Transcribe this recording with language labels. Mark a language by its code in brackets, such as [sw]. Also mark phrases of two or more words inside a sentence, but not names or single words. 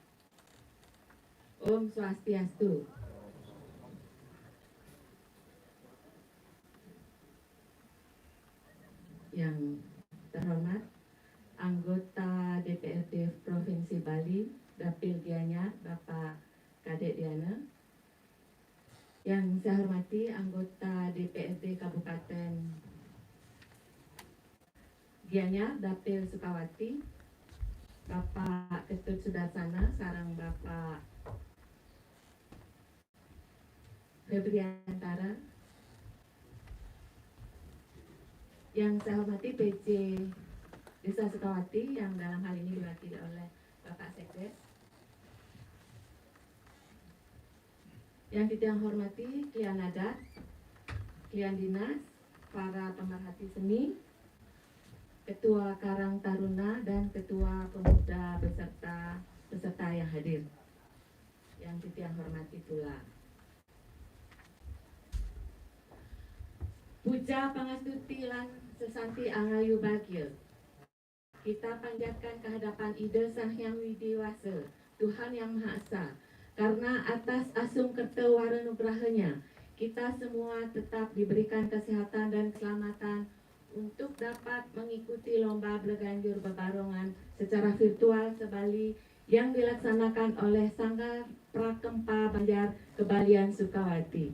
[sa] Om Swastiastu. [id] Yang terhormat anggota DPRD Provinsi Bali, Dapil Gianyar, Bapak Kadek Diana. Yang saya hormati anggota DPRD Kabupaten Gianyar, Dapil Sukawati, Bapak Ketut Sudarsana, sarang Bapak Febriantara. Yang saya hormati PJ Desa Sukawati yang dalam hal ini diwakili oleh Bapak Sekdes. Yang kita hormati klien adat, klien dinas, para pemerhati seni, Ketua Karang Taruna dan Ketua Pemuda beserta peserta yang hadir. Yang kita hormati pula [ban] Puja pangastuti lan sesanti angayu bagya. [id] Kita panjatkan kehadapan Ida Sang Hyang Widiwasa, Tuhan Yang Maha Esa, karena atas [ban] asung kertawara nugrahanya, [id] kita semua tetap diberikan kesehatan dan keselamatan untuk dapat mengikuti Lomba Balaganjur Bebarongan secara virtual sebali yang dilaksanakan oleh Sanggar Prakempha Kebalian Sukawati.